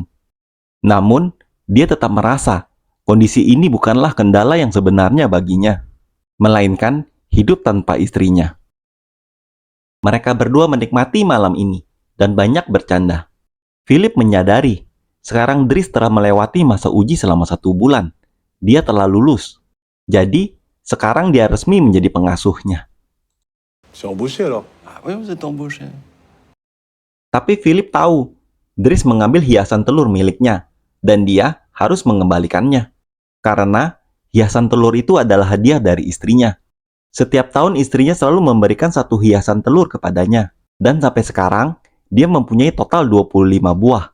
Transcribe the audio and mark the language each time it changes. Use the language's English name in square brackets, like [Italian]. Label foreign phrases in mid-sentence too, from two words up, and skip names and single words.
[Indonesian] Namun, dia tetap merasa kondisi ini bukanlah kendala yang sebenarnya baginya, melainkan hidup tanpa istrinya. Mereka berdua menikmati malam ini dan banyak bercanda. Philip menyadari sekarang Dries telah melewati masa uji selama 1 bulan. Dia telah lulus. Jadi, sekarang dia resmi menjadi pengasuhnya. [French] C'est embauché alors. Ah oui, vous êtes embauché. [Indonesian] Tapi Philip tahu Dries mengambil hiasan telur miliknya dan dia harus mengembalikannya. Karena hiasan telur itu adalah hadiah dari istrinya. Setiap tahun istrinya selalu memberikan 1 hiasan telur kepadanya. Dan sampai sekarang, dia mempunyai total 25 buah.